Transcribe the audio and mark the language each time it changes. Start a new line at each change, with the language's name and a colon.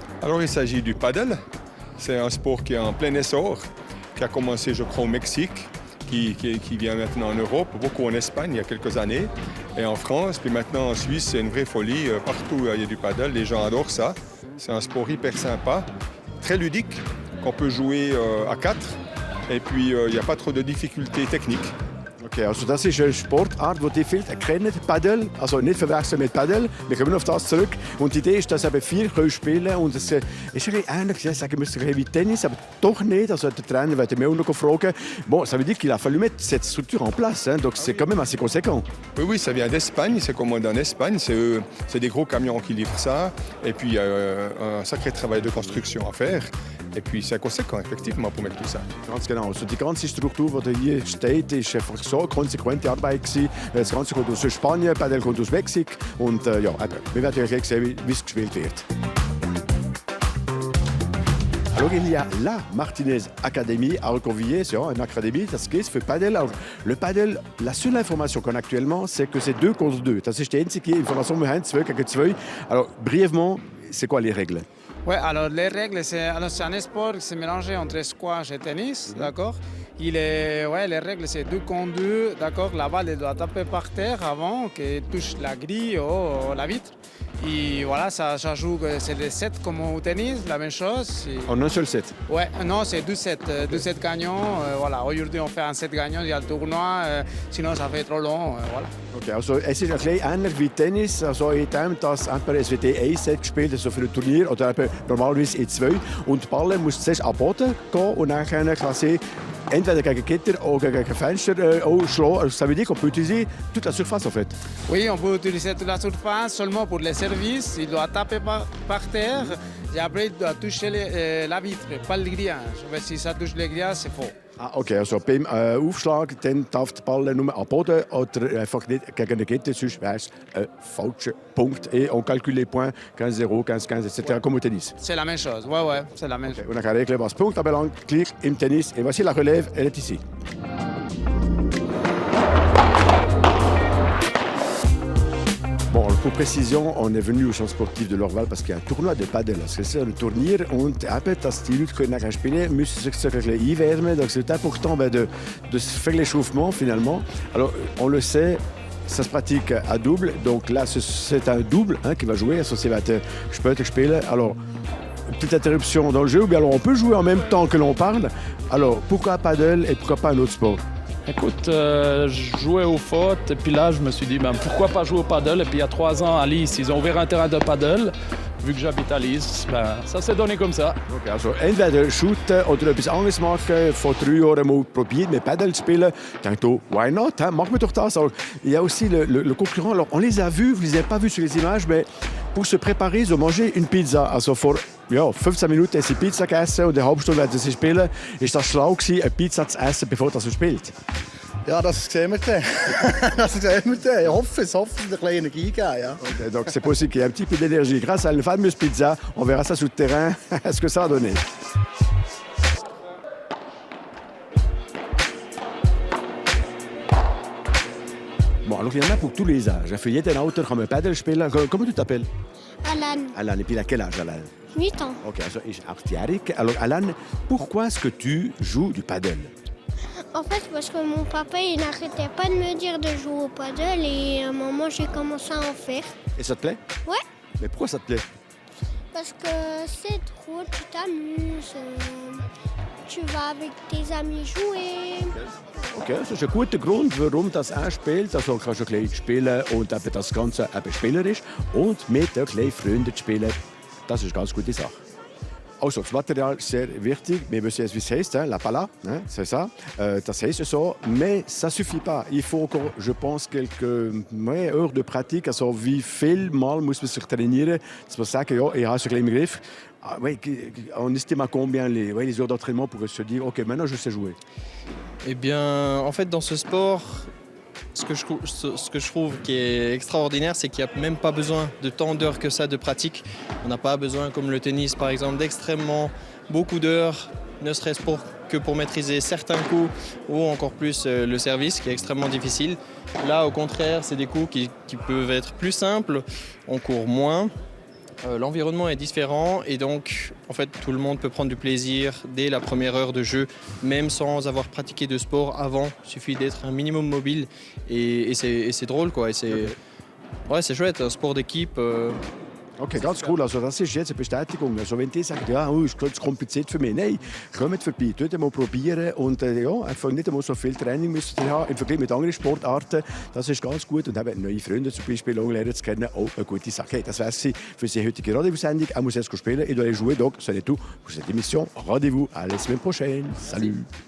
French: Alors il s'agit du paddle. C'est un sport qui est en plein essor, qui a commencé je crois au Mexique, qui vient maintenant en Europe, beaucoup en Espagne il y a quelques années, et en France, puis maintenant en Suisse, c'est une vraie folie. Partout il y a du paddle, les gens adorent ça. C'est un sport hyper sympa, très ludique, qu'on peut jouer à 4, et puis il n'y a pas trop de difficultés techniques.
German: Okay, also das ist eine Sportart, die viele kennen, Paddle, also nicht verwechseln mit Paddle. Wir kommen auf das zurück. Und die Idee ist, dass eben 4 können spielen und es ist ein bisschen ähnlich, ich sage wie Tennis, aber doch nicht. Also der Trainer wird mir auch noch fragen.
French: Bon, ça veut dire qu'il a fallu mettre cette structure en place, hein, donc c'est quand même assez conséquent. Oui, ça vient d'Espagne, c'est commandé en Espagne, c'est des gros camions qui livrent ça, et puis il y a un sacré travail de construction à faire. Et puis c'est conséquent, effectivement, pour mettre tout ça.
German: Ganz genau. Also die ganze Struktur, die hier steht, ist einfach so eine konsequente Arbeit gewesen. Das Ganze kommt aus Spanien, Padel kommt aus Mexiko. Und ja, wir werden euch sehen, wie es gespielt wird.
French: Alors, il y a la Martinez Academy à Reconvilliers, c'est une académie,
German: das geht für Padel.
French: Alors, le Padel, la seule information qu'on a actuellement, c'est que c'est 2 contre 2.
German: Das ist die einzige Information, wir haben 2 gegen 2.
French: Alors, brièvement, c'est quoi les règles? Ouais, alors les règles, c'est un sport qui s'est mélangé entre squash et tennis, d'accord. Les règles, c'est 2 contre 2, d'accord. La balle, elle doit taper par terre avant qu'elle touche la grille ou la vitre. Et voilà, ça joue, c'est des 7 comme au tennis, la même chose. En un seul set? Ouais, non, c'est 2 sets, 2 sets gagnants. Voilà, aujourd'hui, on fait un set gagnant, il y a le tournoi, sinon ça fait trop long, voilà.
German: Okay, also es ist ein bisschen ähnlich wie Tennis, also in dem, dass es wird ein Set gespielt, also für ein Turnier, oder eben normalerweise in 2. Und die Balle muss zuerst am Boden gehen und dann kann sie entweder gegen Gitter oder gegen Fenster schlagen.
French: Also, ça veut dire qu'on peut utiliser toute la surface en fait. Oui, on peut utiliser toute la surface seulement pour les services. Il doit taper par terre et après il doit toucher la vitre, pas le grillage. Si ça touche le grillage, c'est faux.
German: Ah, okay, also beim Aufschlag dann darf der Ball nur am Boden oder einfach nicht gegen den Gitter, sonst wäre es ein falscher Punkt.
French: Et on calcule les points 15-0, 15-15, etc. comme au tennis. C'est la même chose, ouais, c'est la même chose. On a qu'à régler ce point
German: anbelangt, gleich im Tennis.
French: Et voici la relève, elle est ici. Bon, pour précision, on est venu au centre sportif de l'Orval parce qu'il y a un tournoi de Padel. C'est ça, le tournoi.
German: Und eben, dass die Leute nachher spielen müssen sich ein bisschen einwärmen.
French: Donc c'est important de faire l'échauffement finalement. Alors, on le sait, ça se pratique à double. Donc là, c'est un double qui va jouer.
German: Also,
French: c'est
German: später spielen.
French: Alors, petite interruption dans le jeu. Ou bien alors, on peut jouer en même temps que l'on parle. Alors, pourquoi Padel et pourquoi pas un autre sport? Écoute, je jouais au foot et puis là, je me suis dit, pourquoi pas jouer au paddle? Et puis il y a 3 ans, à Lys, ils ont ouvert un terrain de paddle. Vu que j'habite à Lys, ça s'est donné comme ça.
German: Okay, also entweder shooten oder etwas anderes machen. Vor 3 Jahren mal probiert, mit Paddle zu spielen. Ich dachte, oh,
English: why not?
German: Hein? Machen wir doch das.
French: Alors, il y a aussi le concurrent. Alors, on les a vus, vous ne les avez pas vus sur les images, mais pour se préparer, ils ont mangé une pizza.
German: Also vor 15 Minuten haben sie Pizza gegessen und eine halbe Stunde werden sie spielen. Ist das schlau gewesen, eine Pizza zu essen, bevor man spielt? Ja, das sehen wir dann. Das sehen wir dann. Ich hoffe, es ein bisschen Energie geben. Ja.
French: Okay, donc c'est possible qu'il y ait un petit peu d'énergie. Grâce à une fameuse pizza, on verra ça sur le terrain, ce que ça a donné. Bon, alors il y en a pour tous les âges.
German: Für jeden Alter kann man Paddle spielen.
French: Comment tu t'appelles? Alan, Alan, et puis à quel âge, Alan? 8 ans.
German: Ok, also ist 8-jährig.
French: Alors Alan, pourquoi est-ce que tu joues du paddle? En fait, parce que mon papa, il n'arrêtait pas de me dire de jouer au paddle et à un moment, j'ai commencé à en faire. Et ça te plaît? Ouais, Mais pourquoi ça te plaît? parce que c'est drôle, tu t'amuses, tu vas avec tes amis jouer.
German: Okay, das ist ein guter Grund, warum das er spielt. Also kannst du ein bisschen spielen und eben das Ganze eben spielerisch und mit den kleinen Freunden spielen. Das ist eine ganz gute Sache. Also, das Material ist sehr wichtig. Wir wissen jetzt, wie es heisst,
French: la pala, c'est ça.
German: Das heisst so,
French: mais ça ne suffit pas. Il faut encore, je pense, quelques heures de pratique.
German: Also, wie viel Mal muss man sich trainieren, dass man sagt, ja, ich habe es im Griff.
French: Ah, ouais, on estime à combien les heures d'entraînement pour se dire, OK, maintenant je sais jouer? Eh bien, en fait, dans ce sport, ce que je trouve qui est extraordinaire, c'est qu'il n'y a même pas besoin de tant d'heures que ça de pratique. On n'a pas besoin, comme le tennis par exemple, d'extrêmement beaucoup d'heures, ne serait-ce que pour maîtriser certains coups ou encore plus le service qui est extrêmement difficile. Là, au contraire, c'est des coups qui peuvent être plus simples, on court moins. L'environnement est différent et donc en fait tout le monde peut prendre du plaisir dès la première heure de jeu, même sans avoir pratiqué de sport avant. Il suffit d'être un minimum mobile et c'est drôle quoi. Et c'est chouette, un sport d'équipe.
German: Okay, ganz cool. Also das ist jetzt eine Bestätigung. Also wenn die sagen, ja, ist zu kompliziert für mich. Nein, kommt vorbei, mal probieren und ja, einfach nicht einmal so viel Training müssen Sie haben im Vergleich mit anderen Sportarten. Das ist ganz gut und eben neue Freunde zum Beispiel lernen zu kennen, auch eine gute Sache. Hey, das wäre es für die heutige Radio-Sendung.
French: On
German: muss jetzt spielen. Ich
French: dois aller jouer, donc ce n'est tout pour cette émission. Rendez-vous à la semaine prochaine. Salut!